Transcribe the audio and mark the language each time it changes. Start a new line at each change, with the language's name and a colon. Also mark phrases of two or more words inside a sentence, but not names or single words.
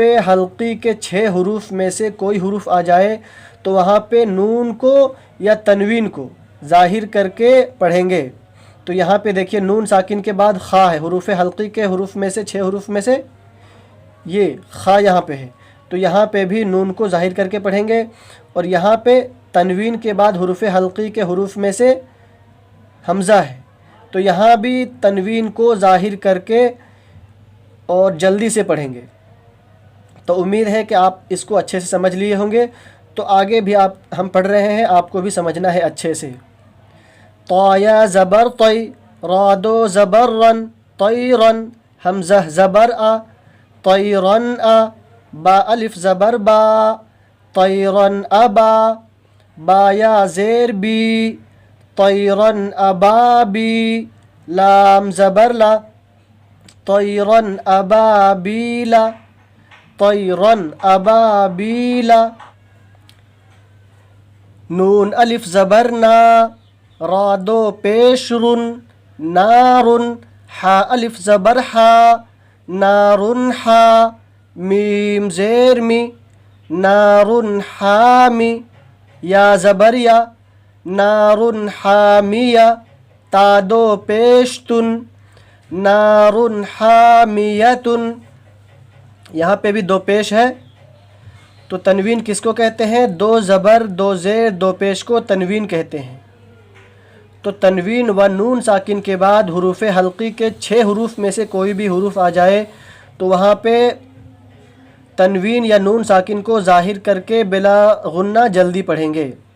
Urdu: حلقی کے 6 حروف میں سے کوئی حروف آ جائے تو وہاں پہ نون کو یا تنوین کو ظاہر کر کے پڑھیں گے، تو یہاں پہ دیکھیے نون ساکن کے بعد خا ہے، حروف حلقی کے حروف میں سے 6 حروف میں سے یہ خا یہاں پہ ہے، تو یہاں پہ بھی نون کو ظاہر کر کے پڑھیں گے، اور یہاں پہ تنوین کے بعد حروف حلقی کے حروف میں سے حمزہ ہے، تو یہاں بھی تنوین کو ظاہر کر کے اور جلدی سے پڑھیں گے۔ تو امید ہے کہ آپ اس کو اچھے سے سمجھ لیے ہوں گے، تو آگے بھی ہم پڑھ رہے ہیں، آپ کو بھی سمجھنا ہے اچھے سے۔ طا زبر طی، را دو زبر رن، طیرن، حمزہ زبر آ،
Arabic: طیرن آ،
Urdu: با الف زبر با، طیرن ابا، با یا زیر بی،
Arabic: طیرن ابابی،
Urdu: لام زبر لا،
Arabic: طیرن ابابیلا، طیرن ابابیلا،
Urdu: نون الف زبر نا، را دو پیش رن، نارن، حا الف زبر حا، نارن حا، میم زیر می،
Arabic: نارن حامی،
Urdu: یا زبر یا،
Arabic: نارن حامیہ،
Urdu: تا دو پیش تن،
Arabic: نارن حامیتن،
Urdu: یہاں پہ بھی دو پیش ہے، تو تنوین کس کو کہتے ہیں؟ دو زبر دو زیر دو پیش کو تنوین کہتے ہیں۔ تو تنوین و نون ساکن کے بعد حروف حلقی کے 6 حروف میں سے کوئی بھی حروف آ جائے تو وہاں پہ تنوین یا نون ساکن کو ظاہر کر کے بلا غنہ جلدی پڑھیں گے۔